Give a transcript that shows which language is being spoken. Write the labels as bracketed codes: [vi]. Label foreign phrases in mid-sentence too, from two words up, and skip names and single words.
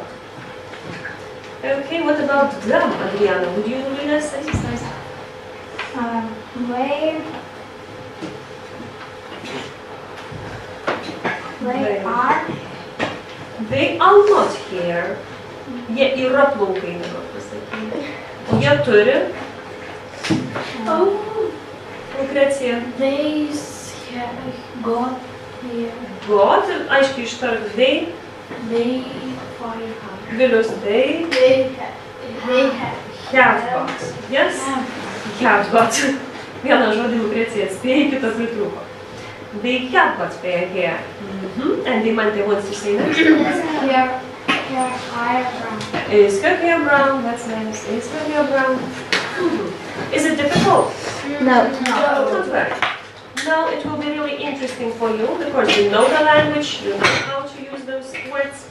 [en] Okay, what about them, Adriana? Would you do this exercise? They are not here. [lt] Jie yra plaukai, dabar pasakyti. Jie turi. Konkrecija. [en] They got here. [lt] Got, aiškiai ištark. They. [en] They Vilius, they. Have got. Yes? Have got. [lt] Vieną žodį Lukrecija atspėjo, kitą pritrūko. [en] They have got fair hair. And Dimante wants to say next. Her hair brown. Is her hair brown? That's nice. Is her hair brown? Is it difficult? No. Not very. Now it will be really interesting for you because you know the language, you know how to use those words.